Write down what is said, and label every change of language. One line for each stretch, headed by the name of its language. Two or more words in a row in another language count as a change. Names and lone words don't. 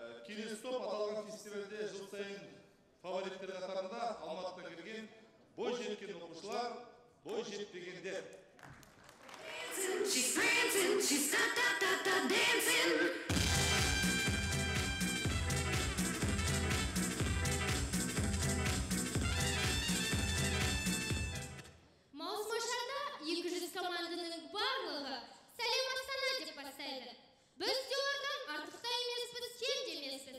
Kazakh: Кинестоп аталған фестивальде жыл сайын фавориттер қатарында Алматыдан келген бой жеткен оқушылар, бой жетпегендер.
English: She's prancing, she's dancing.
Kazakh: Маусмашарда 200 команданың барлығы сәлем Астана деп бастайды. Біз де олардан артықта емеспіз, кем де емеспіз.